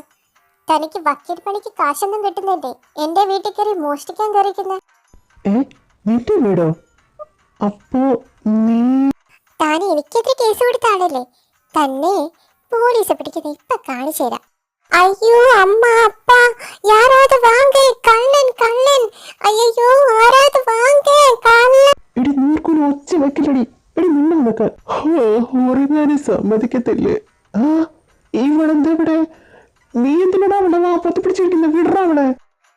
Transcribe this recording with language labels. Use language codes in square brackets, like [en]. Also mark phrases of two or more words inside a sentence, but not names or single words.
[ml] തനിക്ക് വക്കീൽ പണിക്ക് കാശൊന്നും കിട്ടുന്നില്ലേ? എന്റെ വീട്ടിൽ കയറി മോഷ്ടിക്കാൻ കയറിക്കുന്നത്. നിന്റെ വീടോ? അപ്പോ നീ താൻ എനിക്കെതിരെ കേസ് കൊടുത്താണല്ലേ? തന്നെ പോലീസ് പിടിക്കുന്നത് ഇപ്പൊ കാണിച്ചു തരാം. അയ്യോ അമ്മ അപ്പ, [ta] யாராவது வாங்க, கள்ளன் கள்ளன். [ml] അയ്യോ ആരാത് വാങ്ങ, കള്ളൻ. എടി നീർക്കോലി ഒച്ച വെക്കില്ലടി. എടി നിന്നെ നോക്ക ഉറങ്ങാനും സമ്മതിക്കത്തില്ലേ? ഇവളെന്താ ഇവിടെ? നീ എന്തിനാ അവളെ വാപ്പത്ത് പിടിച്ചിരിക്കുന്നത്? വിടറാ അവളെ.